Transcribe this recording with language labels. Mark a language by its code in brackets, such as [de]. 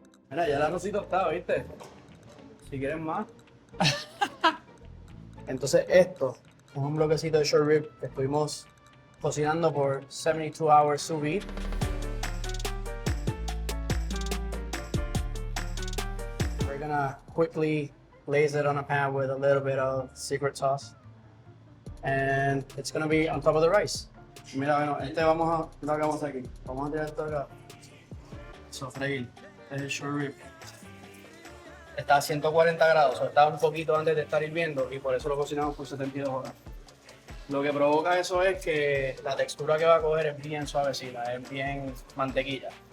[es] Mira, ya el arrocito está, ¿viste? Si quieren más. Entonces esto es un bloquecito de short rib que estuvimos cocinando por [en] 72 hours [es] sous vide. [en] We're gonna quickly glaze it on a pan with a little bit of secret sauce. And it's gonna be on top of the rice. [es] Mira, bueno, lo hagamos aquí. Vamos a tirar esto acá. Sofreír. Este es el short rib. Está a 140 grados, o sea, está un poquito antes de estar hirviendo y por eso lo cocinamos por 72 horas. Lo que provoca eso es que la textura que va a coger es bien suavecita, es bien mantequilla.